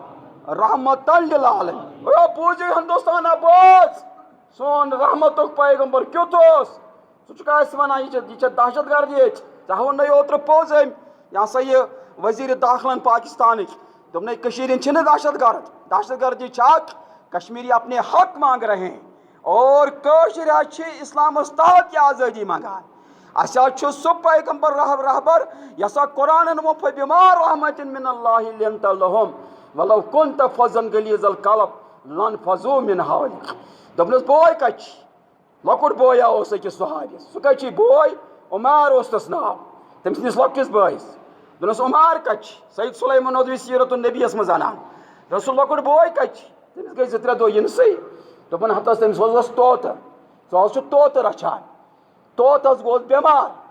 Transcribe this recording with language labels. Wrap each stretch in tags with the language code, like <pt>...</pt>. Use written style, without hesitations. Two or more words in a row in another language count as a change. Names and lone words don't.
<ar>رحمتن للعالمین</ar> <ks>او بوٗزِو ہندوستانا بوز سون رحمتُک پیغمبر کیُتھ اوس ژٕ چھُکھ اَسہِ وَنان یہِ چھےٚ دہشت گردی ژےٚ ووٚننَے اوترٕ پوٚز أمۍ یہِ ہسا یہِ وزیٖرِ داخلن پاکستانٕکۍ دوٚپنَے کٔشیٖرِ ہِنٛدۍ چھِنہٕ دہشت گردی چھِ اکھ کشمیری</ks> <ur>اپنے حق مانگ رہے ہیں اور</ur> <ks>کٲشِرۍ حظ چھِ اسلامس تحت یہِ آزٲدی منٛگان اَسہِ حظ چھُ سُہ پیغمبر رہبر یۄس سا قرآنن ووٚن</ks> <ar>فبما رحمتٍ من اللہ لنت لهم ولو كنت فظا غلیظ القلب لانفضوا من حولک</ar> <ks>دوٚپنَس بوے کَتہِ چھِ لۄکُٹ بویا اوس أکِس صحابیَس سُہ کَتہِ چھِ بوے عمار اوس تَس ناو تٔمۍ سٕنٛدِس لۄکٹِس بٲیِس دوٚپنَس عمار کَتہِ چھِ سید سلیمان ندوی سیرت النبیَس منٛز اَنان دوٚپُس سُہ لۄکُٹ بوے کَتہِ چھِ تٔمِس گٔے 2-3 دۄہ یِنسٕے دوٚپُن ہتہٕ حظ تٔمِس حظ اوس طوطہٕ سُہ حظ چھُ طوطہٕ رچھان طوطہٕ حظ گوٚس بٮ۪مار</ks>